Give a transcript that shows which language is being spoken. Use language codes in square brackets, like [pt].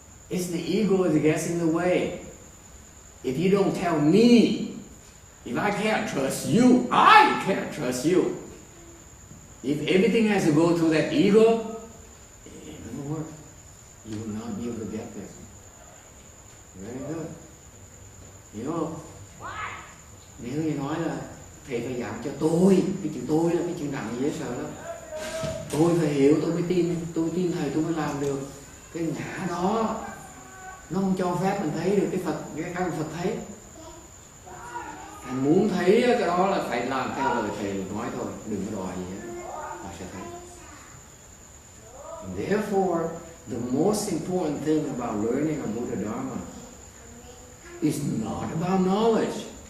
[en] It's the ego that gets in the way. If you don't tell me, if I can't trust you, I can't trust you. If everything has to go through that ego, it doesn't work. You will not be able to get there. Very good. [vi] Hiểu không? Nếu như nói là thầy phải dặn cho tôi, cái chữ tôi là cái chữ nặng dễ sợ lắm. Tôi phải hiểu, tôi tin thầy tôi mới làm được. Cái ngã đó nó không cho phép mình thấy được cái Phật thấy. Anh muốn thấy cái đó là phải làm theo lời thầy nói thôi, đừng có đòi gì hết, họ sẽ thấy. [en] And therefore, the most important thing about learning a Buddha Dharma is not about knowledge.